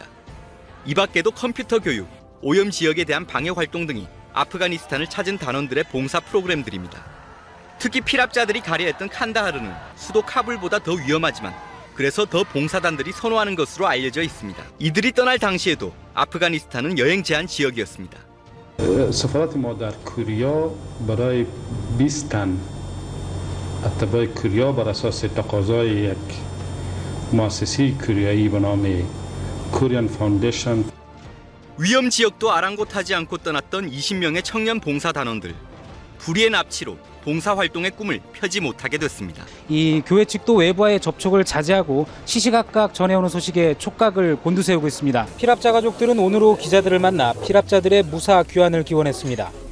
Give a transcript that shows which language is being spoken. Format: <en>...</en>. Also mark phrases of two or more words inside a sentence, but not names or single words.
<ko>이 밖에도 컴퓨터 교육, 오염 지역에 대한 방역 활동 등이 아프가니스탄을 찾은 단원들의 봉사 프로그램들입니다. 특히 피랍자들이 가려했던 칸다하르는 수도 카불보다 더 위험하지만 그래서 더 봉사단들이 선호하는 것으로 알려져 있습니다. 이들이 떠날 당시에도 아프가니스탄은 여행 제한 지역이었습니다.</ko> <fa>سفارت ما در کوریا برای 20 تن اتباع کوریا بر اساس تقاضای یک مؤسسه کوریایی به نام کوریان فا운데이션</fa> <ko>위험 지역도 아랑곳하지 않고 떠났던 20명의 청년 봉사 단원들. 불의의 납치로 봉사 활동의 꿈을 펴지 못하게 됐습니다. 이 교회 측도 외부와의 접촉을 자제하고 시시각각 전해오는 소식에 촉각을 곤두세우고 있습니다. 피랍자 가족들은 오늘로 기자들을 만나 피랍자들의 무사 귀환을 기원했습니다.</ko>